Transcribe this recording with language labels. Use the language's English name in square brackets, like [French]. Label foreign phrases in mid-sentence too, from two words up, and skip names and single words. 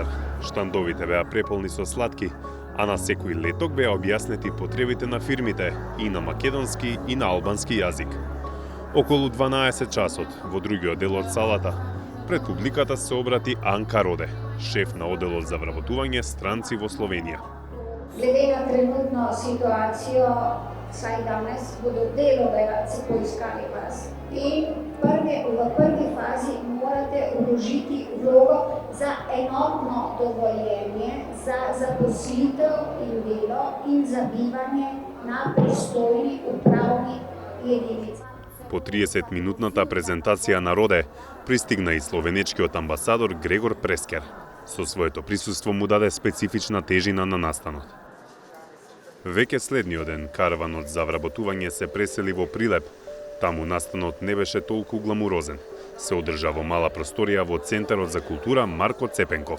[Macedonian] Штандовите беа преполни со сладки, а на секој леток беа објаснети потребите на фирмите и на македонски и на албански јазик. Околу 12 часот, во другиот дел од салата, пред публиката се обрати Анка Роде, шеф на оделот за вработување странци во Словенија. [Slovenian] Glede na trenutno situacijo, vsaj danes, bodo delodajalci poiskali vas. In v prvi fazi morate vložiti vlogo za enotno dovoljenje za zaposlitev in delo in za bivanje na pristojni upravni jedinici. [Macedonian] По 30-минутната презентација на Роде, пристигна и словенечкиот амбасадор Грегор Прескер. Со своето присуство му даде специфична тежина на настанот. Веќе следниот ден, караванот за вработување се пресели во Прилеп. Таму настанот не беше толку гламурозен. Се одржа во мала просторија во Центарот за култура Марко Цепенков.